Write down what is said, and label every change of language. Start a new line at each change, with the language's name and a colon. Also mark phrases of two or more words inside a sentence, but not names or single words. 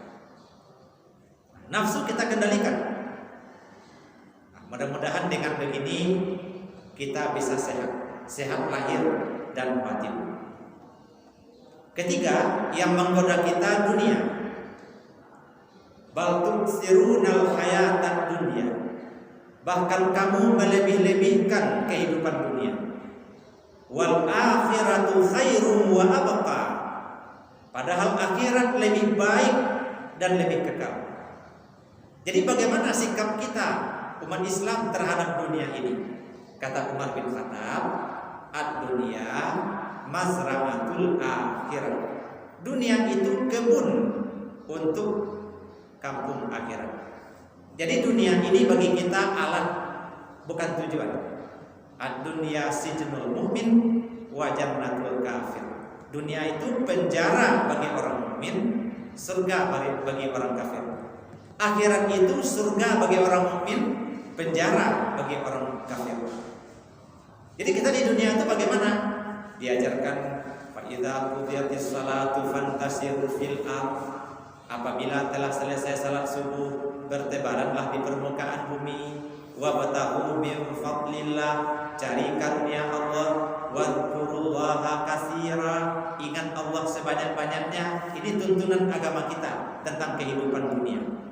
Indonesian: Nafsu kita kendalikan. Mudah-mudahan dengan begini kita bisa sehat lahir dan batin. Ketiga, yang menggoda kita, dunia.
Arabic: بل تؤثرون الحياة الدنيا.
Indonesian: Bahkan kamu melebih-lebihkan kehidupan dunia.
Arabic: والآخرة خير وأبقى.
Indonesian: Padahal akhirat lebih baik dan lebih kekal. Jadi bagaimana sikap kita umat Islam terhadap dunia ini? Kata Umar bin Khattab,
Arabic: الدنيا مزرعة الآخرة.
Indonesian: Dunia itu kebun untuk kampung akhirat. Jadi dunia ini bagi kita alat, bukan tujuan.
Arabic: الدنيا سجن المؤمن وجنة الكافر.
Indonesian: Dunia itu penjara bagi orang mukmin, surga bagi orang kafir. Akhirat itu surga bagi orang mukmin, penjara bagi orang kafir. Jadi kita di dunia itu bagaimana?
Arabic: Diajarkan فإذا قضيت الصلاة فانتشروا في الأرض.
Indonesian: Apabila telah selesai salat subuh, bertebaranlah di permukaan bumi.
Arabic: وابتغوا من فضل الله,
Indonesian: cari karunia Allah.
Arabic: واذكروا الله كثيرا,
Indonesian: ingat Allah sebanyak-banyaknya. Ini tuntunan agama kita tentang kehidupan dunia.